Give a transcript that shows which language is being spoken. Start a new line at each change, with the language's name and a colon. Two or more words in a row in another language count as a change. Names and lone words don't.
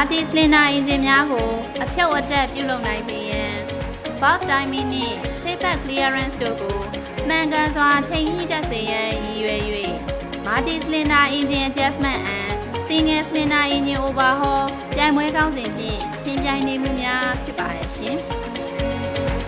Burmese: တီစလင်ဒါအင်ဂျင်များကိုအဖြုတ်အတက်ပြုလုပ်နိုင်စေရန်
English: valve timing
Burmese: နှင့်
English: taper clearance
Burmese: တို့ကိုမှန်ကန်စွာချိန်ညှိတတ်စေရန်ရည်ရွယ်၍
English: multi cylinder engine adjustment and single cylinder engine overhaul
Burmese: ပြိုင်ပွဲကောင်းစဉ်ဖြင့်ရှင်ပြိုင်နေမှုများဖြစ်ပါရဲ့ရှင်